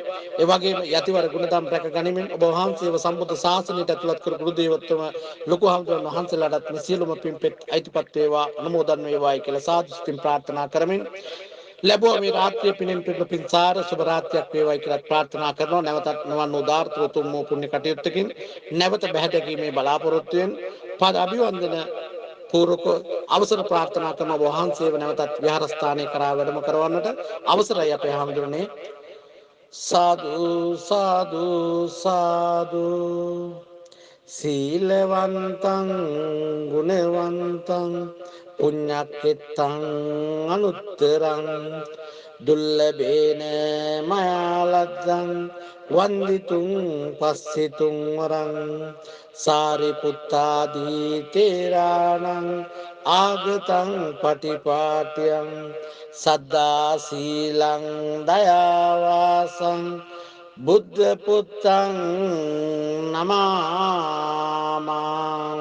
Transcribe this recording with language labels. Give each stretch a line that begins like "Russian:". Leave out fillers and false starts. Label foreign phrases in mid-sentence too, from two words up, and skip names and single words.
Sinhala: ඒ වගේම යතිවර ගුණධම් රැක ගනිමින් ඔබ වහන්සේව සම්බුද්ධ ශාසනයට ඇතුළත් කර ගුරු දේවත්වම ලොකු හාමුදුරන් වහන්සේලාටත් මේ සියලුම පින්පෙත් අයිතිපත් වේවා අනුමෝදන් වේවායි කියලා සාදු සිතින් ප්‍රාර්ථනා කරමින් ලැබුවා මේ රාත්‍රියේ පිනෙන් පිට පින්සාර සුබ රාත්‍රියක් වේවායි කියලා ප්‍රාර්ථනා කරනවා. නැවතත් නවන් උදාාරතර උතුම් වූ පුණ්‍ය කටයුත්තකින් නැවත බැහැදකීමේ බලාපොරොත්තුවෙන් පද අභිවන්දන පූර්වක අවසර ප්‍රාර්ථනා කරන වහන්සේව නැවතත් විහාරස්ථානයේ කරා වැඩම කරවන්නට අවසරයි අපේ හාමුදුරනේ.
Pali: සාදු සාදු සාදු සීලවන්තං ගුණවන්තං පුඤ්ඤක්ඛිතං අනුත්තරං දුල්ලභේන මයාලද්දං වන්දිතුං පස්සිතුං වරං සාරිපුත්තාදී තේරාණං ආගතං පටිපාටියං සද්දා සීලං දයාවාසං බුද්ධ පුත්තං නමාමං.